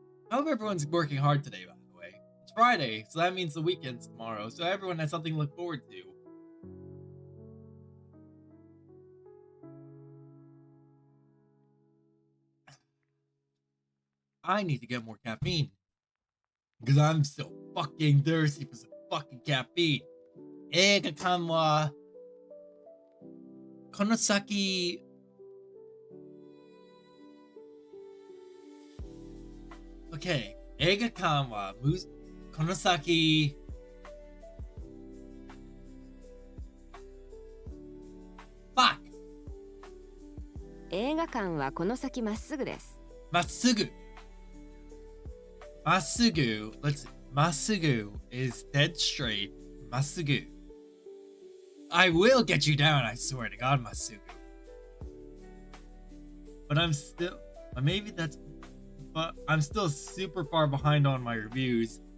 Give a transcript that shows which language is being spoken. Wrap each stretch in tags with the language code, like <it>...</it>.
<en>I hope everyone's working hard today, by the way. It's Friday, so that means the weekend's tomorrow, so everyone has something to look forward to. I need to get more caffeine. Because I'm so fucking thirsty for some fucking caffeine.</en> <ja>映画館はこの先Okay, 映画館はこの先Fuck! 映画館はこの先まっすぐです。まっすぐ Masugu,</ja> <en>let's see. Masugu is dead straight. Masugu. I will get you down, I swear to God, Masugu. But I'm still, but I'm still super far behind on my reviews.</en>